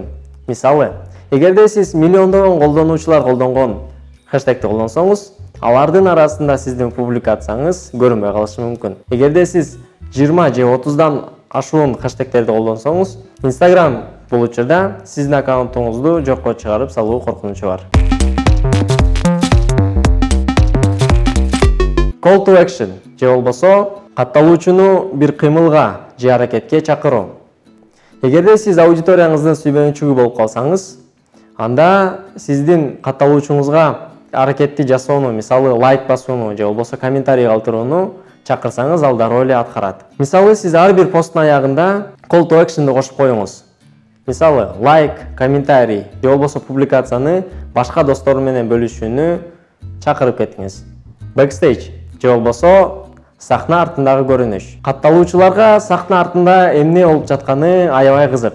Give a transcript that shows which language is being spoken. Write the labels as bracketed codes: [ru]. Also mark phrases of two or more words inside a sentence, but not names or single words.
[ky] Мисалы, эгерде сиз миллиондогон колдонуучулар колдонгон хэштегти колдонсоңуз, алардын арасында сиздин публикацияңыз көрүнбөй калышы мүмкүн. Эгерде сиз 20 же 30дан ашуун хэштегтерди колдонсоңуз, Instagram бул учурда сиздин аккаунтуңузду жокко чыгарып салуу коркунучу бар. [en] Call to action [ky] же болбосо катталуучуну бир кыймылга же аракетке чакыруу. Эгерде сиз аудиторияңыздын сүйбөнчүгү болуп калсаңыз, анда сиздин катталуучуңузга аракетти жасоону, мисалы лайк басууну же болбосо комментарий калтырууну чакырсаңыз, ал дароо эле аткарат. Мисалы сиз ар бир посттун аягында [en] call to action'ды [ky] кошуп коюңуз. Мисалы лайк, комментарий же болбосо публикацияны башка достор менен бөлүшүүнү чакырып кетиңиз. Backstage же болбосо сахна артындагы көрүнүш. Катталуучуларга сахна артында эмне болуп жатканы аябай кызык.